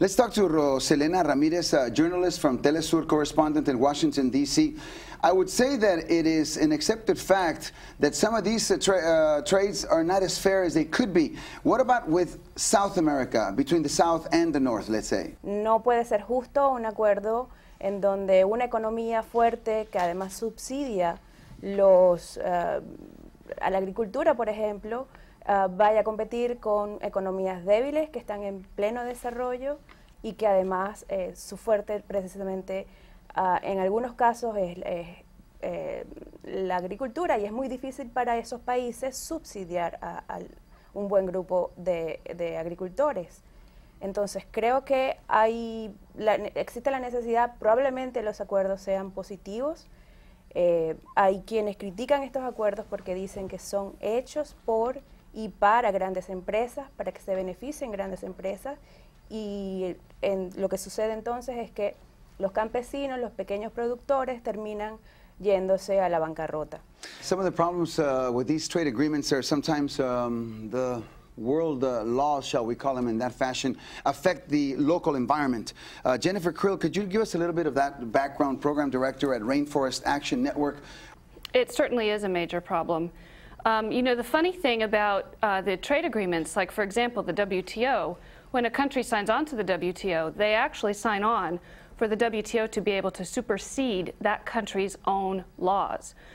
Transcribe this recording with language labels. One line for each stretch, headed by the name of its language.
English: Let's talk to Roselena Ramirez, a journalist from Telesur, correspondent in Washington, D.C. I would say that it is an accepted fact that some of these trades are not as fair as they could be. What about with South America, between the South and the North, let's say?
Spanish: No puede ser justo un acuerdo en donde una economía fuerte que además subsidia a la agricultura, por ejemplo, vaya a competir con economías débiles que están en pleno desarrollo y que además su fuerte precisamente en algunos casos es la agricultura, y es muy difícil para esos países subsidiar a un buen grupo de agricultores. Entonces creo que existe la necesidad, probablemente los acuerdos sean positivos. Hay quienes critican estos acuerdos porque dicen que son hechos por y para grandes empresas, para que se beneficien grandes empresas, y lo que sucede entonces es que los campesinos, los pequeños productores terminan yéndose a la bancarrota.
English: Some of the problems with these trade agreements are sometimes the world laws, shall we call them in that fashion, affect the local environment. Jennifer Krill, could you give us a little bit of that background? Program Director at Rainforest Action Network. It certainly is a major problem. You know, the funny thing about the trade agreements, like for example the WTO, when a country signs on to the WTO, they actually sign on for the WTO to be able to supersede that country's own laws.